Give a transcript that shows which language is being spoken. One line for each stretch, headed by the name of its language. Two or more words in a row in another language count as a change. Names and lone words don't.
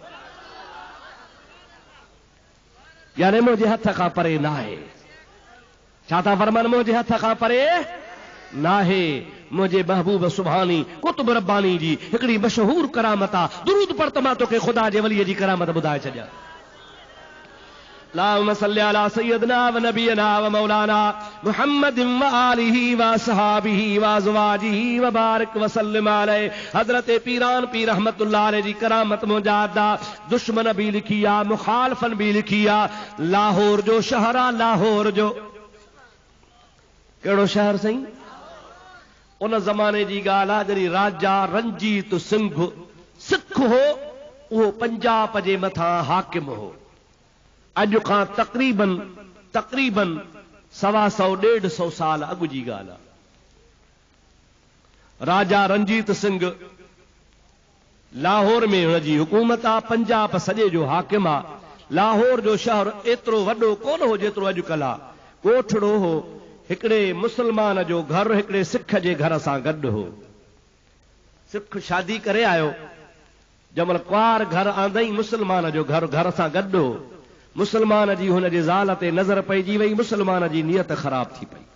Sindhi: यानी मुंहिंजे हथ खां परे नाहे छा था फरमान मुंहिंजे हथ खां परे नाहे मुंहिंजे महबूब सुभानी कुतुब रब्बानी जी हिकिड़ी मशहूर करामत आहे दुरूद पढ़ त मां तोखे ख़ुदा जे वलीअ जी करामत ॿुधाए छॾियां
Arabic: اللهم صل على سيدنا و نبينا و مولانا محمد و آله و أصحابه و أزواجه و بارك و سلم عليه
Sindhi: हज़रत पीरान पीर
Arabic: رحمة الله عليه
Sindhi: जी करामत मुजादा दुश्मन भी लिखी आहे मुखालफन भी लिखी आहे लाहौर जो शहर आहे लाहौर जो कहिड़ो शहर सही उन ज़माने जी ॻाल्हि आहे जॾहिं राजा रंजीत सिंह सिख हो उहो पंजाब जे मथां हाकिम हो अॼु खां तक़रीबन 125-150 साल अॻु जी ॻाल्हि आहे राजा रंजीत सिंह लाहौर में हुनजी हुकूमत आहे पंजाब सॼे जो हाकिम आहे लाहौर जो शहर एतिरो वॾो कोन हो जेतिरो अॼुकल्ह आहे कोठड़ो हो हिकिड़े मुसलमान जो घर हिकिड़े सिख जे घर सां गॾु हो सिख शादी करे आयो जमल क्वार घर आंदई मुसलमान जो घर सां गॾु मुसलमान जी हुन जे ज़ाल ते नज़र पइजी वई, मुसलमान जी नियत ख़राब थी पई।